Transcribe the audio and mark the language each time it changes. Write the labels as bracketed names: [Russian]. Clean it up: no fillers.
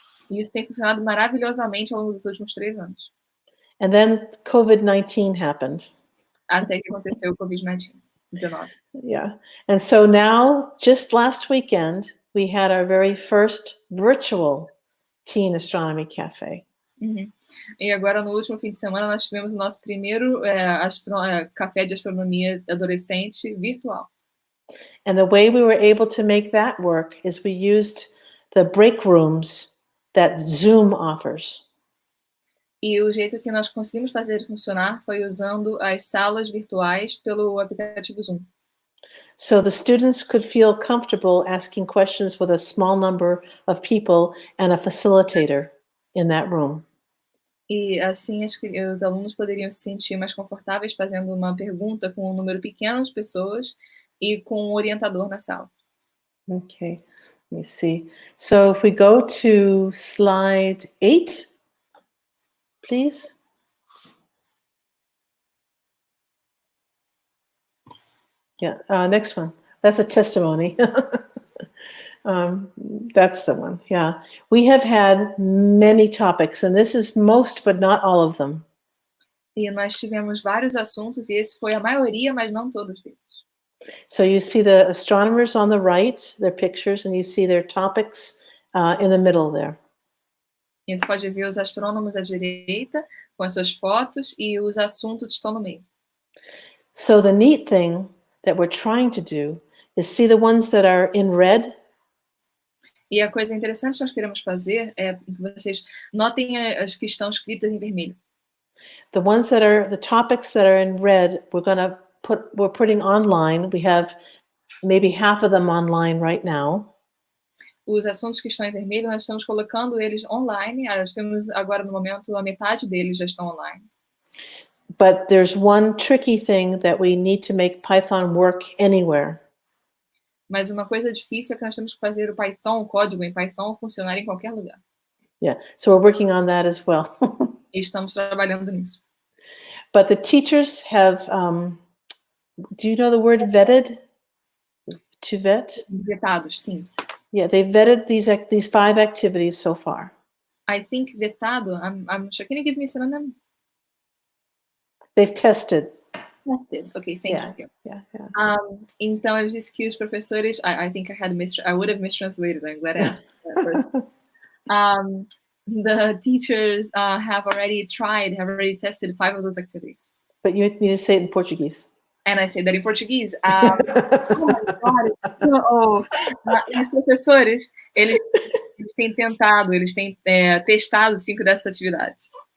[Portuguese] E isso tem funcionado maravilhosamente ao longo dos últimos 3 anos. [English] And then COVID-19 happened. [Portuguese] Até que aconteceu o COVID-19. [English] Yeah. And so now, just last weekend, we had our very first virtual Teen Astronomy Cafe. Uhum. [Portuguese] E agora, no último fim de semana, nós tivemos o nosso primeiro café de astronomia adolescente virtual. [English] And the way we were able to make that work is we used the break rooms that Zoom offers. [Portuguese] E o jeito que nós conseguimos fazer funcionar foi usando as salas virtuais pelo aplicativo Zoom. [English] So the students could feel comfortable asking questions with a small number of people and a facilitator in that room. [Portuguese] E assim os alunos poderiam se sentir mais confortáveis fazendo uma pergunta com um número pequeno de pessoas e com um orientador na sala. [English] Okay, let me see. So if we go to slide 8, please. Yeah, next one. That's a testimony. That's the one, yeah. We have had many topics, and this is most, but not all of them. [Portuguese] E nós tivemos vários assuntos, e esse foi a maioria, mas não todos deles. [English] So you see the astronomers on the right, their pictures, and you see their topics in the middle there. [Portuguese] E você pode ver os astrônomos à direita, com as suas fotos, e os assuntos estão no meio. [English] So the neat thing that we're trying to do is see the ones that are in red. [Portuguese] E a coisa interessante que nós queremos fazer é que vocês notem as que estão escritas em vermelho. [English] The ones that are the topics that are in red, we're putting online. We have maybe half of them online right now. [Portuguese] Os assuntos que estão em vermelho, nós estamos colocando eles online. Nós temos agora no momento a metade deles já estão online. [English] But there's one tricky thing that we need to make Python work anywhere. [Portuguese] Mas uma coisa difícil é que nós temos que fazer o Python, o código em Python, funcionar em qualquer lugar. [English] Yeah, so we're working on that as well. [Portuguese] E estamos trabalhando nisso. [English] But the teachers have, do you know the word vetted? To vet? [Portuguese] Vetados, sim. [English] Yeah, they vetted these 5 activities so far. I think vetado, I'm sure. Can you give me some of them? They've tested. Tested. Okay, thank you. Yeah. [Portuguese] Então eu disse que os professores, [English] I think I would have mistranslated. I'm glad I asked that first. The teachers have already tested 5 of those activities. But you need to say it in Portuguese. And I say that in Portuguese. Oh my God, it's so... [Portuguese] E os professores, eles têm tentado, eles têm testado 5 dessas atividades.